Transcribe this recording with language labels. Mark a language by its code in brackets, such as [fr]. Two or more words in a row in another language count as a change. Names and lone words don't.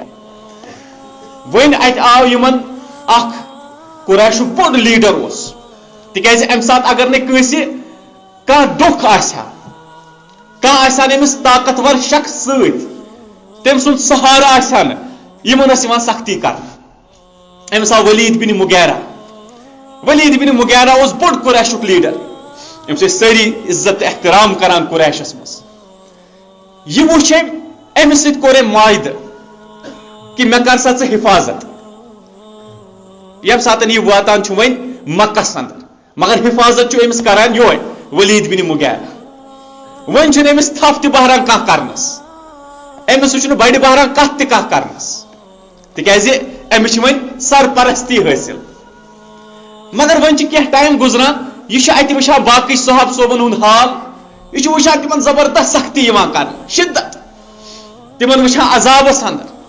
[ks] کینٛہہ وۄنۍ اتہِ آو یِمن اکھ قریشُک بوٚڑ لیڈر اوس تِکیازِ امہِ ساتہٕ اگر نہٕ کٲنٛسہِ کانٛہہ دۄکھ آسہِ ہا کانٛہہ آسہِ ہا نہٕ أمِس طاقتور شخص سۭتۍ تٔمۍ سُنٛد سہارٕ آسہِ ہا نہٕ یِمن ٲس یِوان سختی کرنہٕ أمِس آو ولید بن مغیرہ ولید بن مغیرہ اوس بوٚڑ قریشُک لیڈر أمِس ٲسۍ سٲری عزت تہٕ احترام کران قریشس منٛز یہِ وٕچھ أمۍ أمِس سۭتۍ کوٚر أمۍ معاہدٕ کہِ مےٚ کر سا ژٕ حفاظت ییٚمہِ ساتہٕ یہِ واتان چھُ وۄنۍ مکہس اندر مگر حفاظت چھُ أمِس کران یہوے ولید بن مغیرہ وۄنۍ چھُنہٕ أمِس تھپھ تہِ بہران کانٛہہ کرنس أمِس چھُنہٕ بڑِ بہران کتھ تہِ کانٛہہ کرنس تِکیازِ أمِس چھِ وۄنۍ سرپرستی حٲصِل مگر وۄنۍ چھِ کینٛہہ ٹایم گُزران یہِ چھُ اَتہِ وٕچھان باقٕے صحاب صوبن ہُنٛد حال یہِ چھُ وٕچھان تِمن زبردست سختی یِوان کرنہٕ شدت تِمن وٕچھان عذابس اندر